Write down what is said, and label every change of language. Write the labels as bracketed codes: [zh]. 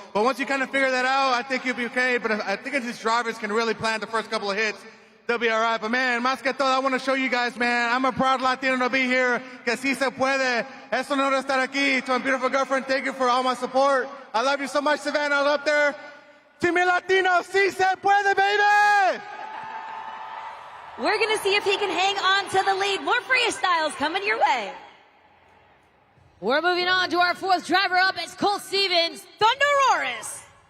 [en] But once you kind of figure that out, I think you'll be okay. But I think if these drivers can really plan the first couple of hits, they'll be all right. But, man, más que todo, I want to show you guys, man, I'm a proud Latino to be here. Que sí se puede. Es un honor estar aquí. To my beautiful girlfriend, thank you for all my support. I love you so much, Savannah. I love up there. [es] To me Latino, sí se puede, baby! [en] We're going to see if he can hang on to the lead. More freestyles coming your way. We're moving on to our fourth driver up. It's Colt Stevens, Thunderoris.